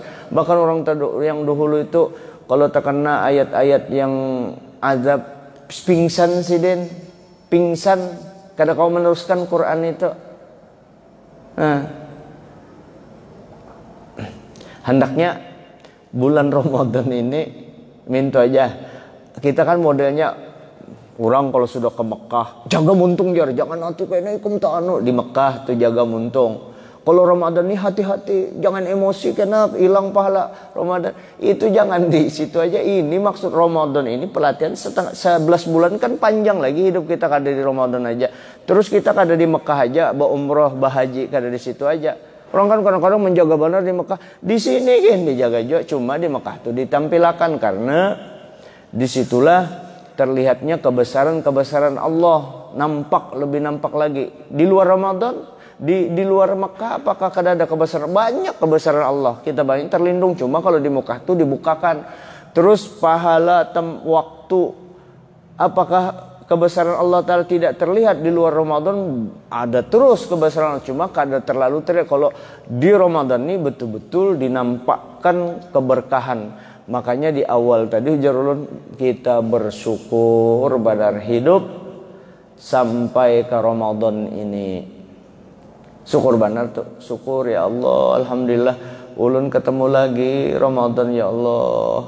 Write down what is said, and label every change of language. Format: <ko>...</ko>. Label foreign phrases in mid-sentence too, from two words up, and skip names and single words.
<bjn>Bahkan orang yang dahulu itu kalau terkena ayat-ayat yang azab pingsan siden, pingsan kada kau meneruskan Quran itu.</bjn> <id>Hendaknya bulan Ramadan ini minta aja.</id> <bjn>Kita kan modelnya orang kalau sudah ke Mekah jaga muntung jar, jangan atuh kayaknya ikum anu di Mekah tuh jaga muntung.</bjn> <id>Kalau Ramadan ini hati-hati, jangan emosi kenapa hilang pahala Ramadan. Itu jangan di situ aja.</id> <bjn>Ini maksud Ramadan ini pelatihan 11 bulan kan panjang lagi hidup kita kada di Ramadan aja. Terus kita kada di Mekah aja, umroh, bahaji kada di situ aja.</bjn> <id>Orang kan kadang-kadang menjaga benar di Mekah. Di sini kan dijaga juga, cuma di Mekah tuh ditampilkan karena disitulah terlihatnya kebesaran Allah, lebih nampak lagi. Di luar Ramadan</id> <bjn>Di luar Mekah apakah kada ada kebesaran? Banyak kebesaran Allah.</bjn> <id>Kita banyak terlindung, cuma kalau di Mekah itu dibukakan. Terus pahala waktu, apakah kebesaran Allah Ta'ala tidak terlihat di luar Ramadan?</id> <bjn>Ada terus kebesaran, cuma kada terlalu terlihat.</bjn> <id>Kalau di Ramadan ini betul-betul dinampakkan keberkahan.</id> <bjn>Makanya di awal tadi ujar ulun, kita bersyukur badar hidup sampai ke Ramadan ini. Syukur benar tuh, syukur ya Allah, alhamdulillah ulun ketemu lagi Ramadan ya Allah.</bjn>